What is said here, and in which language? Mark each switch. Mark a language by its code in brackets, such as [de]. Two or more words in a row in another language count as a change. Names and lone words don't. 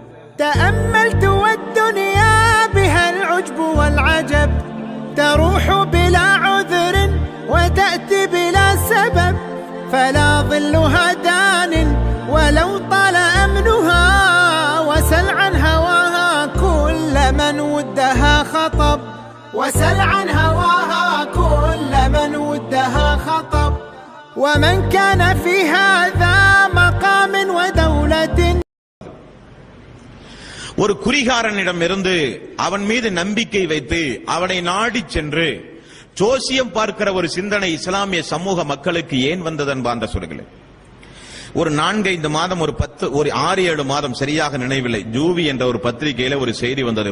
[ar] تأملت والدنيا بها العجب والعجب، تروح بلا عذر وتأتي بلا سبب، فلا ظلها دان ولو طال أمنها، وسل عن هواها كل من ودها خطب، وسل عن هواها كل من ودها خطب، ومن كان في هذا مقام ودولة. [ta] ஒரு குறிகாரனிடம் இருந்து அவன் மீது நம்பிக்கை வைத்து அவனை நாடி சென்று ஜோசியம் பார்க்கிற ஒரு சிந்தனை இஸ்லாமிய சமூக மக்களுக்கு ஏன் வந்தது அன்பார்ந்த சொல்லுங்களேன். ஒரு 4-5 மாதம், ஒரு 6-7 மாதம் சரியாக நினைவில்லை, ஜூவி என்ற ஒரு பத்திரிகையில ஒரு செய்தி வந்தது.